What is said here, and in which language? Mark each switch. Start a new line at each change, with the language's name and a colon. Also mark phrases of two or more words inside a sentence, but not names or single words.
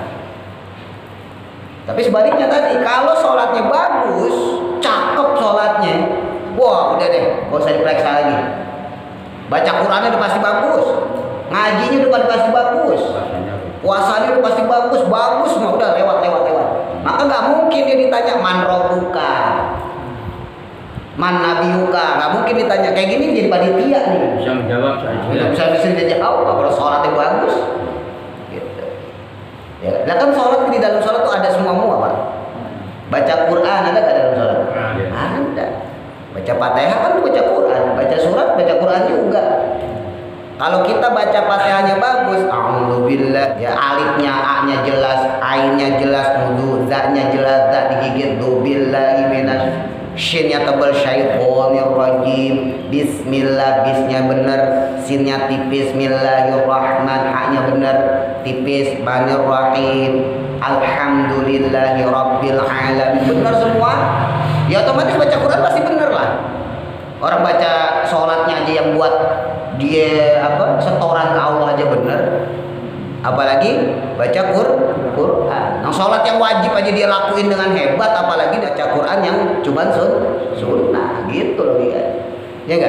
Indonesian: Tapi sebaliknya tadi, kalau sholatnya bagus, cakep sholatnya, wah udah deh, gak usah diperiksa lagi. Baca Qurannya udah pasti bagus, ngajinya udah pasti bagus, puasanya udah pasti bagus, mah udah lewat. Maka nggak mungkin dia ditanya
Arabic: من ربك، من نبيك,
Indonesian: nggak mungkin ditanya kayak gini jadi panitia nih. Bisa menjawab saja. Bisa jawab kalau sholatnya bagus. Gitu. Ya, nah kan sholat di dalam sholat tuh ada semua Pak. Baca Quran ada nggak dalam sholat? Ada. Baca Fatihah kan baca Quran, baca surat baca Quran juga. Kalau kita baca Fatihahnya bagus, alhamdulillah, ya alifnya, a-nya jelas, ainnya jelas, za-nya jelas, za digigit,
Arabic: ذ بالله من,
Indonesian: shinnya tebal,
Arabic: الشيطان الرجيم,
Indonesian: bismillah, bisnya bener, sinnya tipis, bismillahirrahman, a-nya bener, tipis,
Arabic: ن الرحيم, الحمد لله رب العالمين,
Indonesian: bener semua. Ya otomatis baca Quran pasti bener lah. Orang baca sholatnya aja yang buat dia setoran ke Allah aja bener, apalagi baca Quran. Nah sholat yang wajib aja dia lakuin dengan hebat, apalagi baca Quran yang cuma sunnah gitu loh ya enggak?